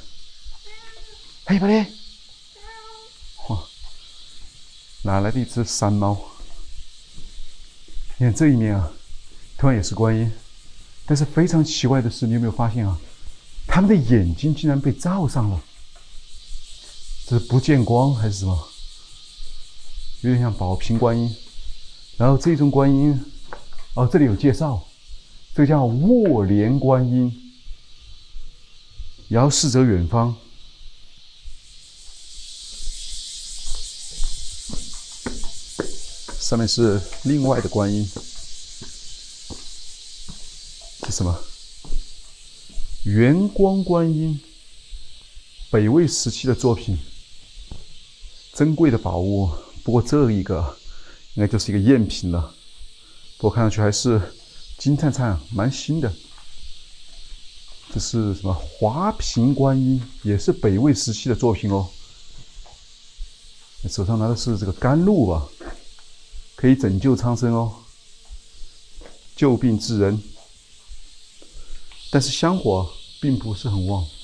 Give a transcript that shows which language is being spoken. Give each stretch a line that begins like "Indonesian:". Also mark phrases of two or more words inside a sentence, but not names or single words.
Chinese: 嘿，巴力，哇，哪來的一隻山貓？你看這一面啊，同樣也是觀音，但是非常奇怪的是，你有沒有發現啊？他們的眼睛竟然被罩上了，這是不見光還是什麼？有點像寶瓶觀音。然後這種觀音，哦，這裡有介紹，這個叫臥蓮觀音，遙視着遠方。上面是另外的觀音，這是什麼？圓光觀音，北魏時期的作品，珍貴的寶物。不過這一個應該就是一個贗品了，不過看上去還是金燦燦，蠻新的。這是什麼？華屏觀音，也是北魏時期的作品哦。手上拿的是這個甘露吧？可以拯救蒼生哦，救病治人，但是香火並不是很旺。